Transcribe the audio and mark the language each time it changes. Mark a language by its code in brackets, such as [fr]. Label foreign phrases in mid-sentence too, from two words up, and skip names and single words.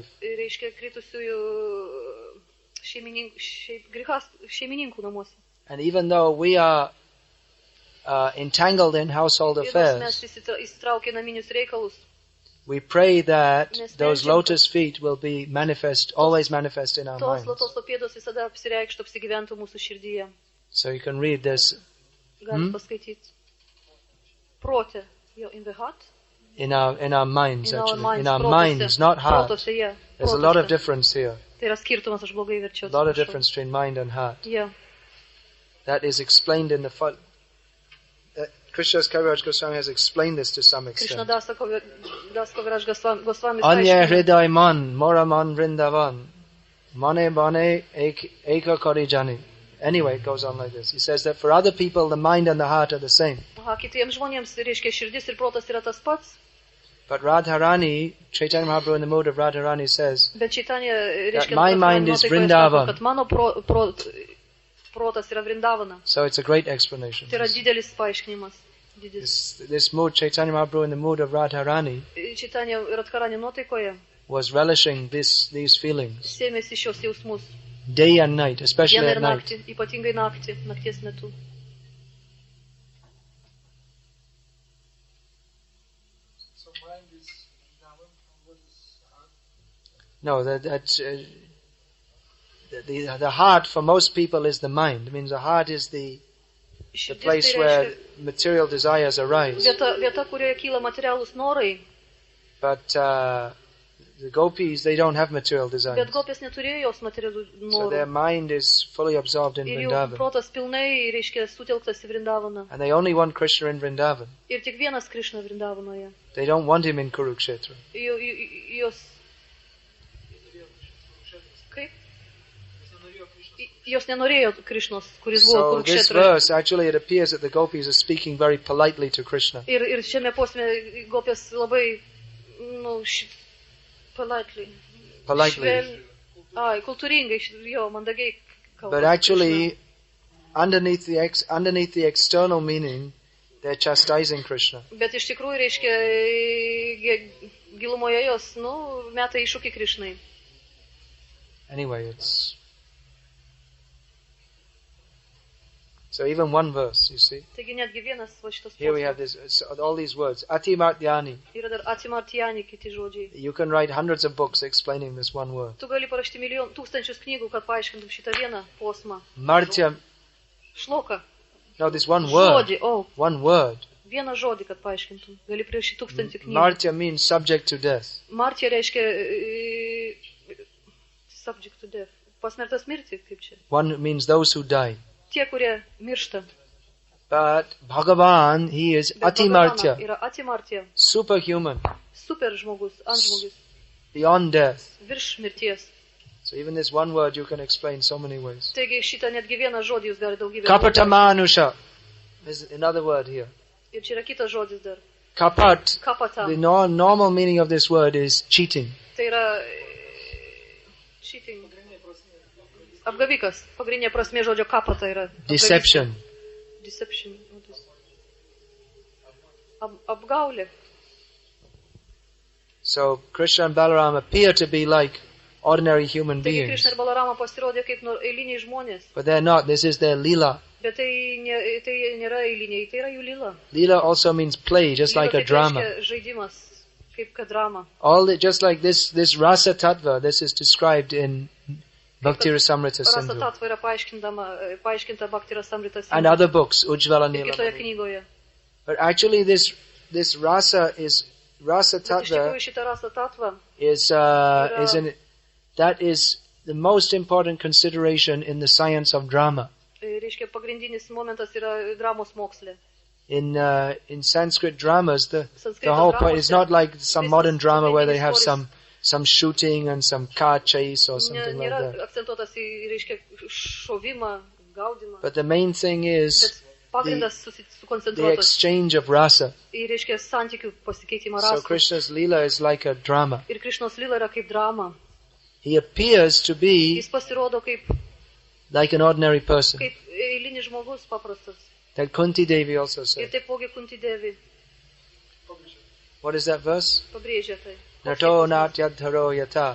[lt] Reiškia kritusiųjų šeimininkų namuose. [en] And even though we are entangled in household [lt] Ir nors [en] affairs, [lt] mes įsitraukę naminius reikalus, [en] we pray that those lotus feet will be always manifest in our [lt] tos [en] minds. [lt] lotoso pėdos visada apsireikštų, apsigyventų mūsų širdyje. [en] So you can read this [lt] Galit paskaityti. Protė, [en] in the heart? in our minds, In our actually. minds, In our [lt] protose. [en] minds, not heart. [lt] Protose, yeah. [en] There's a lot of [lt] Protose. [en] difference here. [lt] Tai yra skirtumas, aš blogai verčiau. [en] A lot of difference between mind and heart. Yeah. That is explained in the Krishnadas Kaviraj Goswami has explained this to some Krishna extent. Das Kaviraj Goswami Anya [lt] aiškina, [bn] হৃদয় মন, মোরমন বৃন্দাবন, মনে বনে এক করি জানি. [en] Anyway, it goes on like this. He says that for other people, the mind and the heart are the same. [lt] kitiems žmonėms, reiškia, širdis ir protas yra tas pats, [en] But Radharani, Chaitanya Mahaprabhu in the mood of Radharani says, [lt] bet Čaitanija, reiškia, [en] my mind is Vrindavan. [lt] kad mano protas yra Vrindavana. [en] so it's a great explanation. [lt] Tai yra didelis paaiškinimas. [en] This mood, Chaitanya Mahaprabhu in the mood of Radharani, [lt] Čaitanija Radharani nuotaikoje [en] was relishing these feelings [lt] sėmėsi šios jausmus. [en] day and night, especially [lt] Dieną [en] at [lt] ir [en] night. [lt] naktį, ypatingai nakties metu. [en] So mind is Vrindavan, and what is heart? No, the heart for most people is the mind. It means the heart is the [lt] Širdis [en] place [lt] tai [en] where [lt] reiškia [en] material desires arise. [lt] vieta, kurioje kyla materialūs norai. [en] But the gopis, they don't have material desires. [lt] Bet gopės neturėjo jos materialių [en] So their [lt] norų. [en] mind is fully absorbed in [lt] Ir jų [en] Vrindavan. [lt] protas pilnai, reiškia, sutelktas į Vrindavaną. [en] And they only want Krishna in Vrindavan. [lt] Ir tik vienas Krišna Vrindavanoje. They don't want him in Kurukshetra. Jos... Kaip? Jos nenorėjo Krišnos, kuris buvo [en] So this [lt] Kurukšetroje. [en] verse, actually it appears that the gopis are speaking very politely to Krishna. [lt] Ir šiame posme gopės labai, politely. Politely. Kultūringai, jo, mandagiai kalba. [en] But actually, underneath the external meaning, they're chastising Krishna. [lt] Bet iš tikrųjų, reiškia, gilumoje jos, meta iššūkį Krišnai. [en] Anyway, it's... So even one verse, you see. [lt] Taigi netgi vienas va šitas [en] Here we have [lt] posmas. [en] all these words. Atimartyani. [lt] Yra dar atimartyani kiti žodžiai. [en] You can write hundreds of books explaining this one word. [lt] Tu gali parašyti tūkstančius knygų, kad paaiškintum šitą vieną posmą. [en] Martya. [lt] Šloka. [en] No, this one word. [lt] Žodį, [en] One word. [lt] Vieną žodį, kad paaiškintum. Gali parašyti 1000 knygų. [en] Martya means subject to death. [lt] Martya reiškia [en] subject to death. [lt] Pasmertas mirti, kaip čia. [en] One means those who die. [lt] Tie, kurie miršta. [en] But Bhagavan, he is [lt] Bet Atimartya, Bhagavana yra atimartya. [en] superhuman, [lt] Super žmogus, antžmogus. [en] beyond death. [lt] Virš mirties. [en] So even this one word you can explain so many ways. [lt] Taigi šitą netgi vieną žodį jūs galite daugybę. [en] Kapatamanusha. There's another word here. [lt] Ir čia yra kitas žodis dar. Kapat. Kapata. [en] The normal meaning of this word is cheating. [lt] Tai yra cheating. Apgavikas. Pagrindinė prasmė žodžio kapata yra. [en] Deception. [lt] Deception. Apgaulė. [en] So Krishna and Balaram appear to be like ordinary human [lt] Taigi [en] beings. [lt] Krishna ir Balarama pasirodė kaip eiliniai žmonės. [en] But they're not. This is their lila. [lt] Bet tai nėra eiliniai, tai yra jų lila. [en] Lila also means play, just like a drama. [lt] Žaidimas, kaip kad drama. [en] Just like this rasa tattva, this is described in Bhakti Rasamrita [lt] Rasa [en] Sindhu. [lt] tattva yra paaiškinta Bhakti Rasamrita [en] And [lt] Sindhu. [en] other books, Ujjvala [lt] Ir kitoje [en] Nila. [lt] knygoje. [en] But actually this rasa [lt] Bet iš [en] tattva [lt] tikrųjų šitą rasa tattva [en] that is the most important consideration in the science of drama. [lt] reiškia pagrindinis momentas yra dramos moksle. [en] In Sanskrit dramas, the [lt] Sanskrito [en] whole point is [lt] dramose [en] not like some [lt] visas [en] modern drama where they have [lt] pagrindinis [en] some shooting and some car chase or something like [lt] Nėra [en] that. [lt] akcentuotas į, reiškia, šovimą, gaudimą. [en] But the main thing is [lt] Bet pagrindas [en] the [lt] sukoncentruotas [en] exchange of rasa. [lt] į, reiškia, santykių pasikeitimą [en] So [lt] rasų. [en] Krishna's lila is like a drama. [lt] Ir Krišnos lila yra kaip drama. [en] He appears to be [lt] Jis pasirodo kaip [en] like an ordinary person. [lt] eilinis žmogus paprastas. [en] That Kunti Devi also [lt] Ir [en] said. [lt] taipogi Kunti Devi [en] What is that verse? [lt] pabrėžia tai. [sa] नटो नाट्यधरो यथा.